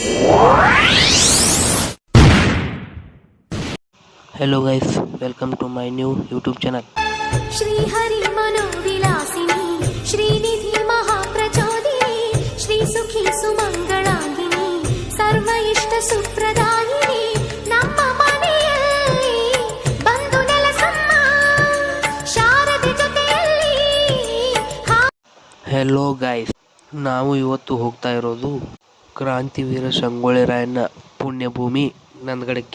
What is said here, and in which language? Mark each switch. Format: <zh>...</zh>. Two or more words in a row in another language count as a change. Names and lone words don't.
<en>Hello guys, welcome to my new YouTube channel.</en> <sa>श्री हरि मनोविलासिनी श्रीनिधि महाप्रचोदिनी श्री सुखी सुमंगलांगिनी सर्व इष्ट सुप्रदायिनी</sa> <kn>ನಮ್ಮ ಮನೆಯಲ್ಲಿ ಬಂದು ನೆಲೆಸಮ್ಮ ಶಾರದೆ ಜೊತೆಯಲ್ಲಿ.</kn> <en>Hello guys,</en> <kn>ನಾವು ಇವತ್ತು ಹೋಗ್ತಾ ಇರೋದು ಕ್ರಾಂತಿವೀರ ಸಂಗೊಳ್ಳಿ ರಾಯಣ್ಣ ಪುಣ್ಯಭೂಮಿ ನಂದಗಡಕ್ಕೆ.</kn>